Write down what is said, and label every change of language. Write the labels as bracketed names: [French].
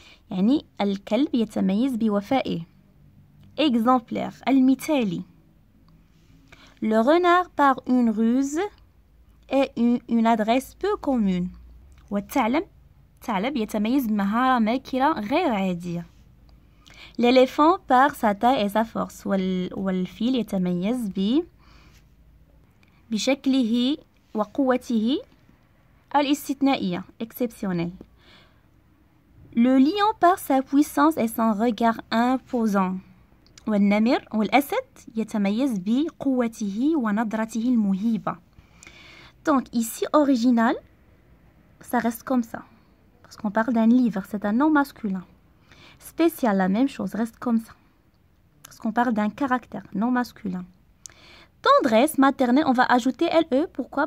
[Arabic] يعني الكلب يتميز بوفائه. [French] Exemplaire, المثالي. Le renard par une ruse et une adresse peu commune. [Arabic] والثعلب يتميز بمهارة ماكرة غير عادية. [French] L'éléphant par sa taille et sa force. [Arabic] والفيل يتميز بشكله وقوته الاستثنائية exceptionnelle. [French] Le lion par sa puissance et son regard imposant. [Arabic] والنمر والأسد يتميز بقوته ونظرته المهيبة. [French] Donc ici original, ça reste comme ça. Parce qu'on parle d'un livre, c'est un nom masculin. Spécial, la même chose, reste comme ça. Parce qu'on parle d'un caractère, nom masculin. Tendresse, maternelle, on va ajouter LE. Pourquoi?